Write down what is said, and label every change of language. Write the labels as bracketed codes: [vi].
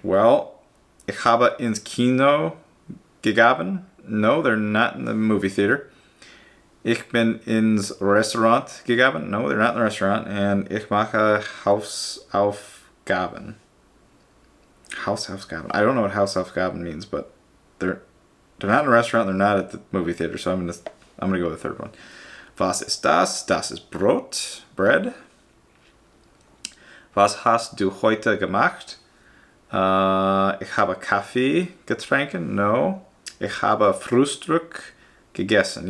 [de] Well, ich habe ins Kino gegangen. [en] No, they're not in the movie theater. [de] Ich bin ins Restaurant gegangen. [en] No, they're not in the restaurant. [de] And ich mache Hausaufgaben. [en] Hausaufgaben. I don't know what Hausaufgaben means, but they're not in the restaurant. They're not at the movie theater. So I'm gonna go with the third one. [de] Was ist das? Das ist Brot, bread. Was hast du heute gemacht? Ich habe Kaffee getrunken. No. Ich habe Frühstück gegessen.